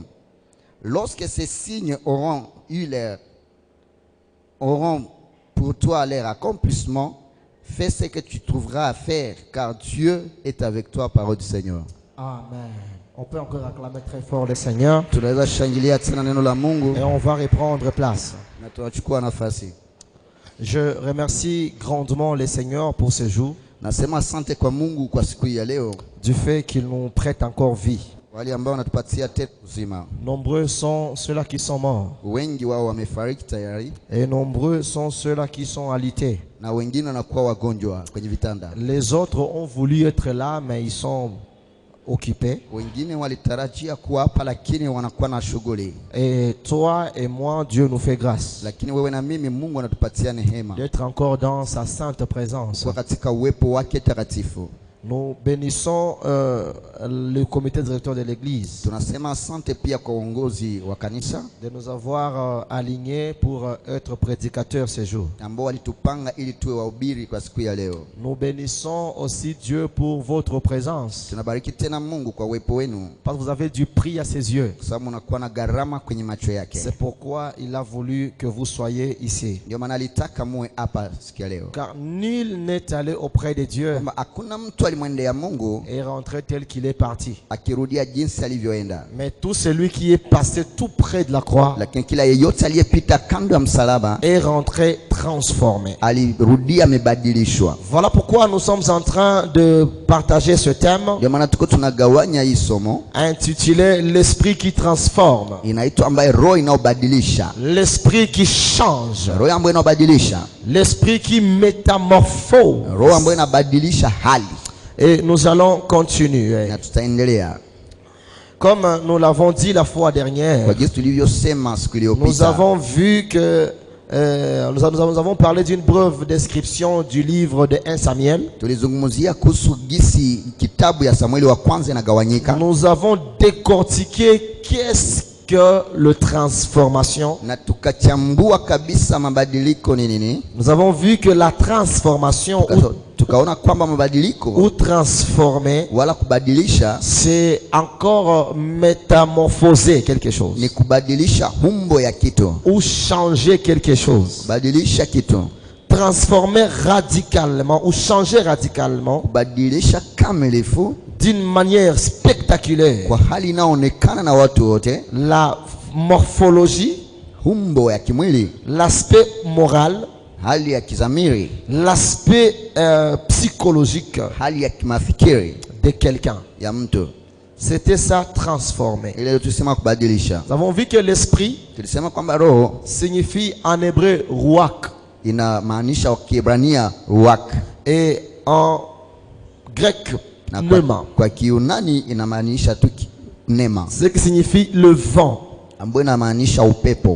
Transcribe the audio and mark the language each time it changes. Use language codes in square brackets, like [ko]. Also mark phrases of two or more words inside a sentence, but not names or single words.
[fr] Lorsque ces signes auront pour toi leur accomplissement, fais ce que tu trouveras à faire, car Dieu est avec toi, parole du Seigneur. Amen. On peut encore acclamer très fort le Seigneur. Et on va reprendre place. [sw] nafasi. [fr] Je remercie grandement le Seigneur pour ce jour, [sw] Nasema asante kwa Mungu kwa siku ya leo. [fr] du fait qu'il nous prête encore vie. [sw] Wale ambao wanatupatia tena uzima. [fr] Nombreux sont ceux-là qui sont morts. [sw] Wengi wao wamefariki tayari. [fr] Et nombreux sont ceux-là qui sont alités. [sw] Na wengine wanakuwa wagonjwa kwenye vitanda. [fr] Les autres ont voulu être là, mais ils sont occupés. [sw] Wengine walitarajia kuwa hapa lakini wanakuwa na shughuli. [fr] Et toi et moi, Dieu nous fait grâce [sw] Lakini wewe na mimi Mungu anatupatia neema. [fr] d'être encore dans sa sainte présence. [sw] Kwa katika uwepo wake takatifu. [fr] Nous bénissons le comité directeur de l'église [sw] Tunasema asante pia kwa uongozi wa kanisa [fr] de nous avoir alignés pour être prédicateurs ce jour. [sw] ambao walitupanga ili tuwe wahubiri kwa siku ya leo. [fr] Nous bénissons aussi Dieu pour votre présence, [sw] Tunabariki tena Mungu kwa uwepo wenu. [fr] parce que vous avez du prix à ses yeux. [sw] Kwa sababu unakuwa na gharama kwenye macho yake. [fr] C'est pourquoi il a voulu que vous soyez ici. [sw] Ndio maana alitaka muwe hapa siku ya leo. [fr] Car nul n'est allé auprès de Dieu [sw] Kwamba hakuna mtu alimwendea Mungu [fr] et rentré tel qu'il est parti. [sw] akirudia jinsi alivyoenda. [fr] Mais tout celui qui est passé tout près de la croix [sw] Lakini kila yeyote aliyepita kando ya msalaba [fr] est rentré transformé. [sw] alirudia amebadilishwa. [fr] Voilà pourquoi nous sommes en train de partager ce thème [sw] Ndio maana tuko tunagawanya hii somo [fr] intitulé l'esprit qui transforme, [sw] inaitwa ambaye roho inaobadilisha. [fr] l'esprit qui change, [sw] Roho ambayo inabadilisha. [fr] l'esprit qui métamorphose. [sw] Roho ambayo inabadilisha hali. [fr] Et nous allons continuer. [sw] Na tutaendelea. [fr] Comme nous l'avons dit la fois [sw] Kwa [fr] dernière, [sw] jinsi tulivyosema siku [fr] nous [sw] iliyopita. [fr] avons vu que nous avons parlé d'une brève description du livre de 1 Samuel. [sw] Tulizungumzia kuhusu gisi kitabu ya Samueli wa kwanza inagawanyika. [fr] Nous avons décortiqué qu'est-ce que le transformation. [sw] Na tukachambua kabisa mabadiliko ni nini. [fr] Nous avons vu que la transformation [sw] Tukaona kwamba mabadiliko [fr] ou transformer, [sw] wala kubadilisha [fr] c'est encore métamorphoser quelque chose [sw] ni kubadilisha umbo ya kitu. [fr] ou changer quelque chose. [sw] Badilisha kitu. [fr] Transformer radicalement ou changer radicalement [sw] Kubadilisha kamilifu [fr] d'une manière spectaculaire [sw] kwa hali inaonekana na watu wote. [fr] la morphologie [sw] humbo ya kimwili, [fr] l'aspect moral, [sw] hali ya kizamiri, [fr] l'aspect psychologique [sw] hali ya kimafikiri [fr] de quelqu'un. [sw] ya mtu. [fr] C'était ça transformé. [sw] Ile tusema kubadilisha. [fr] Nous avons vu que l'esprit [sw] Tulisema kwamba roho [fr] signifie en hébreu ruach [sw] inamaanisha kwa Kiebrania ruach, [fr] et en grec [sw] na [fr] pneuma, [sw] kwa Kiunani inamaanisha tu nema, [fr] ce qui signifie le vent [sw] ambayo inamaanisha upepo